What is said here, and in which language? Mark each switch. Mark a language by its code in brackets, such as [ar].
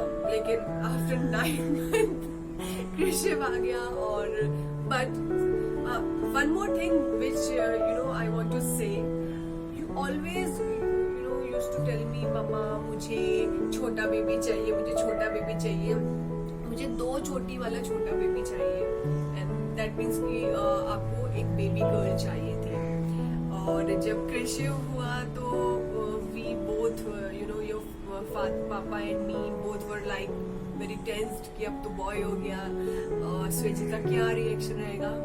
[hi] लेकिन [en] after 9 months [hi] Krishna आ गया. [en] और but one more thing which you know I want to say, you always used to tell me, mama [hi] मुझे छोटा baby चाहिए, [en] मुझे छोटा बेबी चाहिए, [hi] मुझे 2 चोटी वाला छोटा बेबी चाहिए. [en] and that means [hi] कि आपको एक बेबी गर्ल चाहिए थी. और जब कृष्ण हुआ तो [en] we both, you know, your पापा and me both were like very tensed [hi] कि अब तो बॉय हो गया, स्वेजिल का क्या रिएक्शन रहेगा.